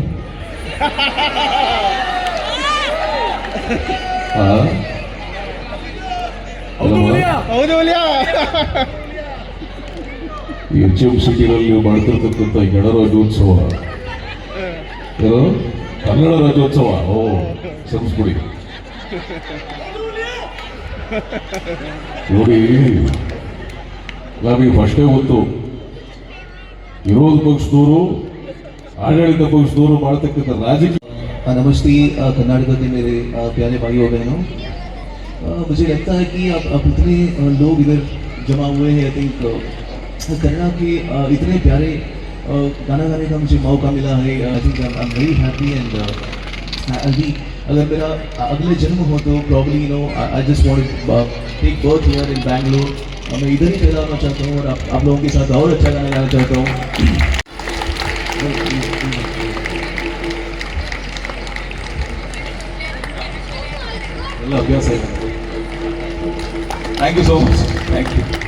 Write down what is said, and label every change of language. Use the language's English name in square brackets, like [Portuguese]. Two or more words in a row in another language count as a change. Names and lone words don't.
[Kannada] HMC ಸಿಟಿನಲ್ಲಿ ಮಾಡ್ತಿರ್ತಕ್ಕಂಥ ಗಣರಾಜ್ಯೋತ್ಸವ, ಏನು ಕನ್ನಡ ರಾಜ್ಯೋತ್ಸವ. ಸಂಸ್ಕೃತಿ ನೋಡಿ, ನಮಗೆ ಫಸ್ಟೇ ಗೊತ್ತು ವಿರೋಧ ಪಕ್ಷದವರು ಆಡಳಿತ ಪಕ್ಷದವರು ಮಾಡತಕ್ಕಂಥ ರಾಜಕೀಯ. [Hindi] नमस्ते कर्नाटक के मेरे प्यारे भाइयों बहनों, मुझे लगता है कि अब इतने लोग इधर जमा हुए हैं. [English] I think [Hindi] कन्नड़ा के इतने प्यारे गाना गाने का मुझे मौका मिला है. [English] I think I am very happy and [Hindi] अभी अगर मेरा अगले जन्म हो तो [English] probably I just want to take birth here in Bangalore. [Hindi] मैं इधर ही पैदा होना चाहता हूँ और आप लोगों के साथ और अच्छा गाना गाना चाहता हूँ. [Kannada] ಎಲ್ಲ ಅಭ್ಯಾಸ ಇದೆ. [English] thank you so much. thank you.